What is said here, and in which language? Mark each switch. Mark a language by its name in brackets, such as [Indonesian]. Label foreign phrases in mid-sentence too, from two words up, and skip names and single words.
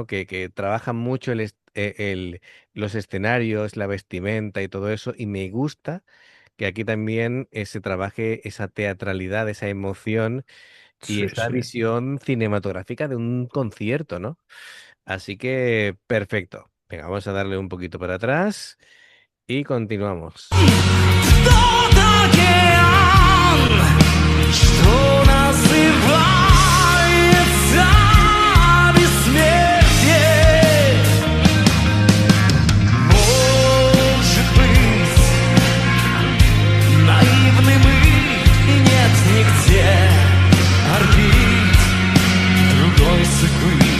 [Spanish] Que trabajan mucho los escenarios, la vestimenta y todo eso, y me gusta que aquí también se trabaje esa teatralidad, esa emoción y Sí, esa sí. visión cinematográfica de un concierto, ¿no? Así que, perfecto. Venga, vamos a darle un poquito para atrás y continuamos. [Russian] Тот океан, что называется бессмертие, может быть, наивны мы, и нет нигде орбит другой судьбы.